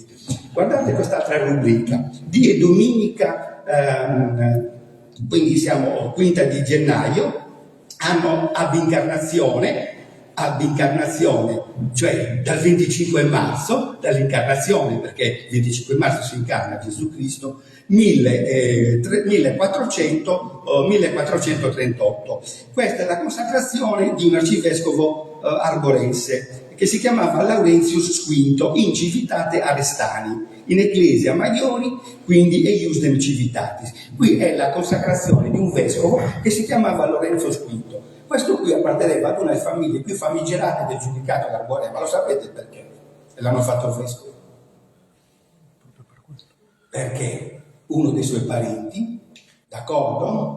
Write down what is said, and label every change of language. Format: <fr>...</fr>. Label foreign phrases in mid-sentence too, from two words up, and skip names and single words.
<it>Guardate quest'altra rubrica,</it> <la>die dominica,</la> <it>quindi siamo quinta di gennaio,</it> <la>anno ab incarnazione,</la> <it>cioè dal 25 marzo, dall'incarnazione, perché il 25 marzo si incarna Gesù Cristo, 1438. Questa è la consacrazione di un arcivescovo arborense che si chiamava Laurentius V</it> <la>in Civitate Arestani, in Ecclesia Maiori,</la> <it>quindi</it> <la>Eiusdem Civitatis.</la> <it>Qui è la consacrazione di un vescovo che si chiamava Lorenzo V. Questo qui apparteneva ad una delle famiglie più famigerate del giudicato d'Arborea, ma lo sapete perché? L'hanno fatto vescovo. Perché uno dei suoi parenti, d'accordo?</it>